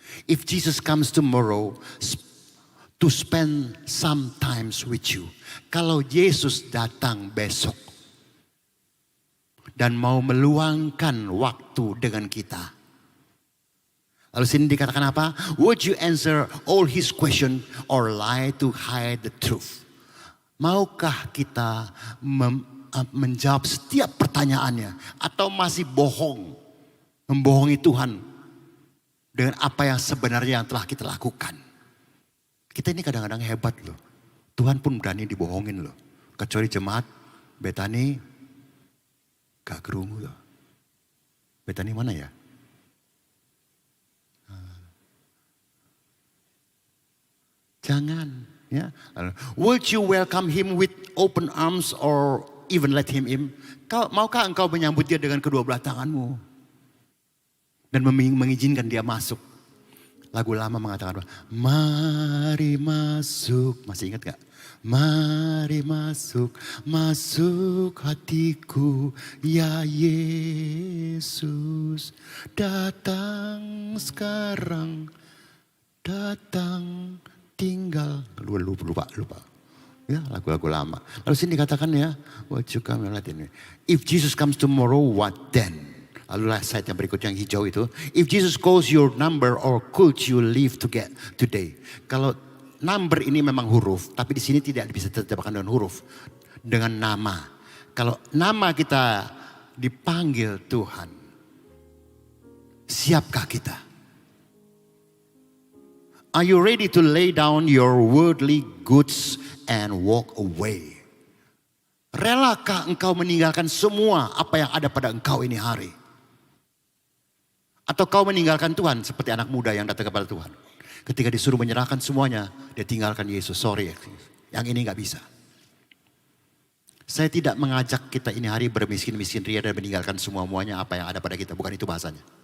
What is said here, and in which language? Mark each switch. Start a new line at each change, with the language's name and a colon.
English: If Jesus comes tomorrow to spend some times with you.
Indonesian: Kalau Yesus datang besok dan mau meluangkan waktu dengan kita. Lalu sini dikatakan apa?
English: Would you answer all his question or lie to hide the truth?
Indonesian: Maukah kita menjawab setiap pertanyaannya atau masih bohong, membohongi Tuhan dengan apa yang sebenarnya yang telah kita lakukan? Kita ini kadang-kadang hebat loh. Tuhan pun berani dibohongin loh. Kecuali jemaat Betani gak kerungu loh. Betani mana ya? Jangan. Ya.
English: Would you welcome him with open arms or even let him in?
Indonesian: Maukah engkau menyambut dia dengan kedua belah tanganmu? Dan mengizinkan dia masuk. Lagu lama mengatakan, mari masuk. Masih ingat gak? Mari masuk, masuk hatiku, ya Yesus. Datang sekarang, datang tinggal. Lupa. Ya, lagu-lagu lama. Lalu sini dikatakan ya,
English: what you come Latin. If Jesus comes tomorrow, what then?
Indonesian: Lalu slide yang berikut yang hijau itu.
English: If Jesus calls your number or could you live today?
Indonesian: Kalau number ini memang huruf, tapi di sini tidak bisa diterjemahkan dengan huruf, dengan nama. Kalau nama kita dipanggil Tuhan, siapkah kita?
English: Are you ready to lay down your worldly goods and walk away?
Indonesian: Relakah engkau meninggalkan semua apa yang ada pada engkau ini hari? Atau kau meninggalkan Tuhan seperti anak muda yang datang kepada Tuhan. Ketika disuruh menyerahkan semuanya, dia tinggalkan Yesus.
English: Sorry,
Indonesian: yang ini gak bisa. Saya tidak mengajak kita ini hari bermiskin-miskin ria dan meninggalkan semua-muanya apa yang ada pada kita. Bukan itu bahasanya.